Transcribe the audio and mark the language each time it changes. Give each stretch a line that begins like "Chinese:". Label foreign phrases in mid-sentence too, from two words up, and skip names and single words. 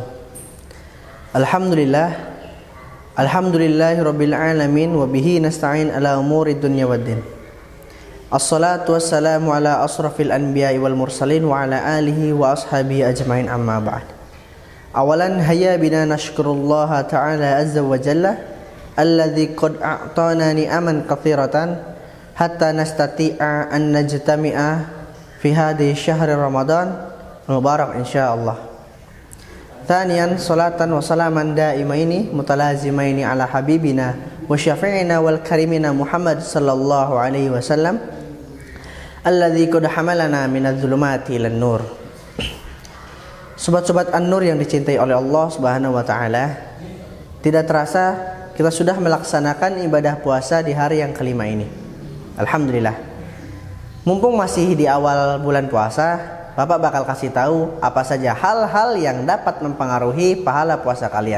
Arabic: Alhamdulillah. الحمد لله رب العالمين وبه نستعين على أمور الدنيا والدين. الصلاة والسلام على أشرف الأنبياء والمرسلين وعلى آله وأصحابه أجمعين أما بعد. أولا هيا بنا نشكر الله تعالى عز وجل الذي قد أعطانا نعما كثيرة حتى نستطيع أن نجتمع في هذا شهر رمضان مبارك إن شاء الله. ثانيا صلاة وسلاما دائمين متلازمين على حبيبنا وشفيعنا والكريمين محمد صلى الله عليه وسلم الذي قد حملنا من الظلمات إلى النور.
Indonesian: Sobat-sobat An-Nur yang dicintai oleh Allah
Arabic: سبحانه وتعالى,
Indonesian: tidak terasa kita sudah melaksanakan ibadah puasa di hari yang kelima ini.
Arabic: Alhamdulillah.
Indonesian: Mumpung masih di awal bulan puasa, Bapak bakal kasih tahu apa saja hal-hal yang dapat mempengaruhi pahala puasa kalian.